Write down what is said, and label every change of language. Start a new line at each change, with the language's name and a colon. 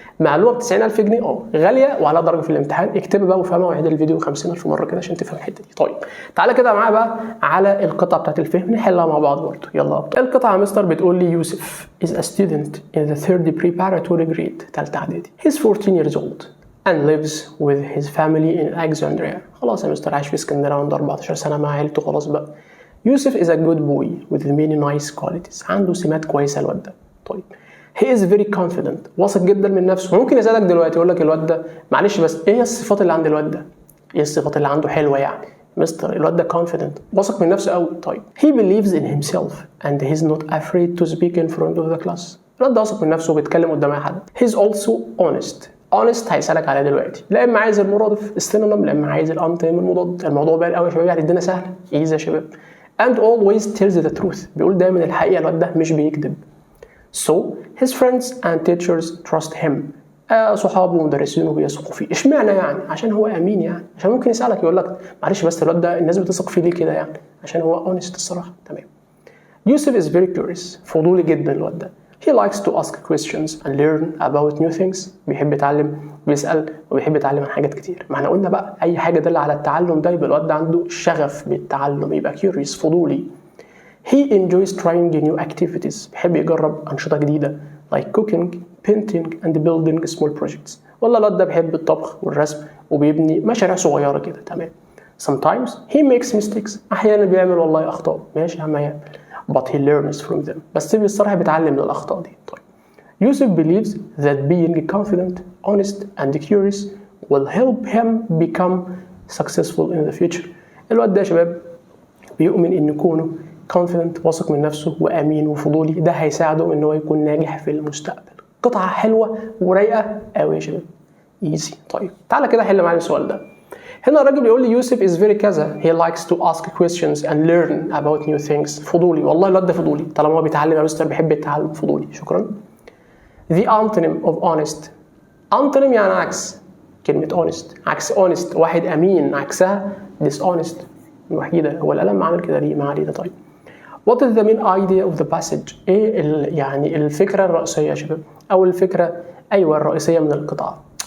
Arabic: معلومه ب 90,000 جنيه غاليه وعلى درجه في الامتحان. اكتبها بقى وفهمها وعيد الفيديو 50,000 مره كده عشان تفهم الحته دي. طيب تعالى كده معايا بقى على القطعه بتاعت الفهم نحلها مع بعض برضه. يلا القطعه يا مستر بتقول لي يوسف
English: is a student in the third preparatory grade
Arabic: ثالثه اعدادي.
English: he's 14 years old and lives with his family in Alexandria.
Arabic: خلاص يا مستر عايش في اسكندريه عنده 14 سنه مع عيلته خلاص بقى.
English: يوسف is a good boy with many nice qualities.
Arabic: عنده سمات كويسه الواد ده. طيب
English: he is very confident،
Arabic: واثق جدا من نفسه. ممكن يسألك دلوقتي يقول لك الواد ده معلش بس ايه الصفات اللي عند الواد ده؟ ايه الصفات اللي عنده حلوه يعني؟ مستر الواد ده confident واثق من نفسه قوي.
English: طيب he believes in himself and he's not afraid to speak in front of the class.
Arabic: الواد ده واثق من نفسه وبيتكلم قدام اي حد.
English: he's also honest
Arabic: هيسألك عليها دلوقتي، لا اما عايز المرادف السينونيم لا اما عايز الانتونيم المضاد. الموضوع باين قوي يا شباب، يعني الدنيا سهله ايزي يا شباب.
English: and always tells the truth،
Arabic: بيقول دايما الحقيقه، الواد ده مش بيكذب.
English: So his friends and teachers trust him.
Arabic: صحابه ومدرسينه بيثقوا فيه. اشمعنى يعني؟ عشان هو امين يعني. عشان ممكن يسالك يقول لك معلش بس الواد ده الناس بتثق فيه ليه كده يعني؟ عشان هو honest الصراحه. تمام. يوسف
English: is very curious،
Arabic: فضولي جدا الواد ده.
English: He likes to ask questions and learn about new things.
Arabic: بيحب يتعلم، بيسال وبيحب يتعلم عن حاجات كتير. ما احنا قلنا بقى اي حاجه دل على التعلم ده يبقى الواد ده عنده شغف بالتعلم، يبقى curious فضولي.
English: He enjoys trying new activities.
Arabic: بيحب يجرب أنشطة جديدة
English: like cooking, painting and building small projects.
Arabic: والله الواد ده بيحب الطبخ والرسم وبيبني مشاريع صغيرة كده. تمام.
English: Sometimes he makes mistakes.
Arabic: أحيانا بيعمل والله أخطاء، ماشي يا عم يعمل.
English: But he learns from them.
Arabic: بس بصراحة بيتعلم من الأخطاء دي. طيب.
English: Yusuf believes that being confident, honest and curious will help him become successful in the future.
Arabic: الواد ده يا شباب بيؤمن إن يكونه confident واثق من نفسه وامين وفضولي، ده هيساعده ان هو يكون ناجح في المستقبل. قطعه حلوه ورايقه قوي يا شباب ايزي. طيب تعالى كده حل معايا السؤال ده. هنا الراجل بيقول لي يوسف
English: is very كذا he likes to ask questions and learn about new things.
Arabic: فضولي، والله الواد ده فضولي طالما هو بيتعلم يا مستر بيحب التعلم فضولي.
English: شكرا. the antonym of honest.
Arabic: antonym يعني عكس كلمه honest، عكس honest واحد امين، عكسها dishonest. الوحيده هو القلم عامل كده ليه؟ ما عليه ده. طيب
English: What is the main idea of the passage؟
Arabic: ايه يعني الفكره الرئيسيه يا شباب، او الفكره الرئيسيه من القطعه.